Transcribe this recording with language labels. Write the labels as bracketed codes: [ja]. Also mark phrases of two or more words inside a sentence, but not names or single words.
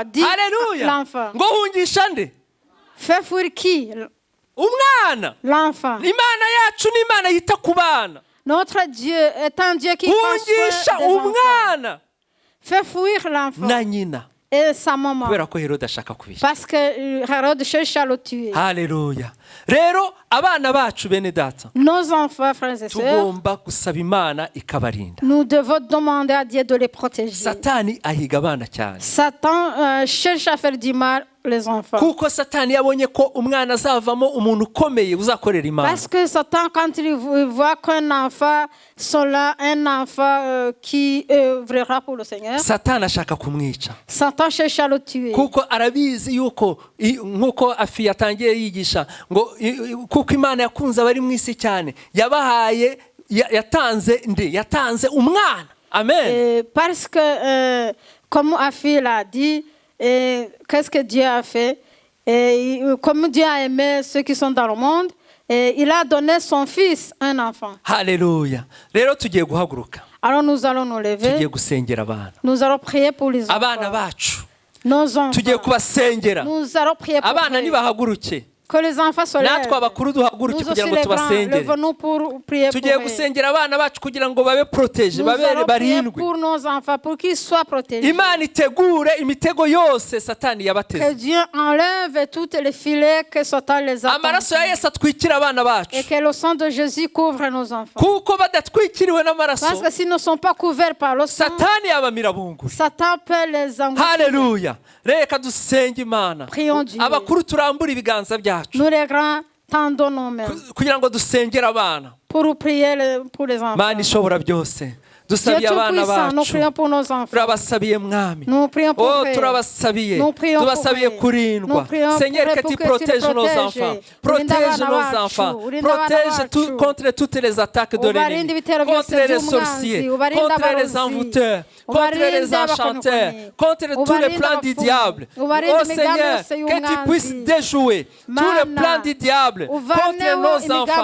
[fr] Dis l'enfant. Fais fuir qui? L'enfant. Notre Dieu est un Dieu qui prend soin des enfants. Fais fuir l'enfant et sa maman. [rw] kubera ko Herode ashaka kubisha. [fr] Parce que Hérode cherche à le tuer. [rw] Haleluya. Rero abana bacu bene data, [fr] nos enfants, frères et sœurs, [rw] tugomba gusaba Imana ikabarinda. [fr] nous devons demander à Dieu de les protéger. [rw] Satani ahiga abana cyane. [fr] Satan cherche à faire du mal les enfants. [rw] Kuko Satani yabonye ko umwana azavamo umuntu ukomeye uzakorera Imana. [fr] Parce que Satan, quand il voit qu'un enfant sera un enfant qui œuvrera pour le Seigneur, [rw] Satani ashaka kumwica. [fr] Satan cherche à le tuer. [rw] Kuko arabizi yuko nkuko Afi yatangiye yigisha ngo kuko Imana yakunze abari mu isi cyane yabahaye yatanze umwana. Amen. [fr] Parce que comme Afi l'a dit, qu'est-ce que Dieu a fait? Comme Dieu a aimé ceux qui sont dans le monde, il a donné son fils, un enfant. [rw] Haleluya. Rero tugiye guhaguruka. [fr] Alors nous allons nous lever. [rw] Tugiye gusengera abana. [fr] Nous allons prier pour les enfants. [rw] Abana bacu. [fr] Nos enfants. [rw] Tugiye kubasengera. [fr] Nous allons prier pour [rw] abana nibahaguruke. [fr] Que les enfants se lèvent. [rw] Natwe abakuru duhaguruke kugira ngo tubasengere. [fr] Levons-nous pour prier pour eux. [rw] Tugiye gusengera abana bacu kugira ngo babe protege, babere barindwe. [fr] Pour nos enfants, pour qu'ils soient protégés. [rw] Imana itegure imitego yose Satani yabateze. [fr] Que Dieu enlève toutes les filets que Satan les a. [rw] Amaraso ya Yesu atwikira abana bacu. [fr] Et que le sang de Jésus couvre nos enfants. [rw] Kuko badatwikiriwe n'amaraso. [fr] Parce que s'ils ne sont pas couverts par le sang, [rw] Satani yabamira bungu. [fr] Satan peut les engloutir. [rw] Haleluya. Reka dusenge Imana. [fr] Prions Dieu. [rw] Abakuru turambura ibiganza byacu. [fr] Nous les grands tendons nos mains. [rw] Kugira ngo dusengere abana. [fr] Pour prier pour les enfants. [rw] Mana ishobora byose. Dusabiye abana bacu. [fr] Nous prions pour nos enfants. [rw] Turabasabiye mwami. [fr] Nous prions pour eux. [rw] Turabasabiye. [fr] Nous prions pour [rw] tubasabiye kurindwa. [fr] Seigneur, que tu protèges nos enfants. Protège nos enfants. Protège contre toutes les attaques de l'ennemi. Contre les sorciers. Contre les envoûteurs. Contre les enchanteurs. Contre tous les plans du diable. Oh Seigneur, que tu puisses déjouer tous les plans du diable contre nos enfants.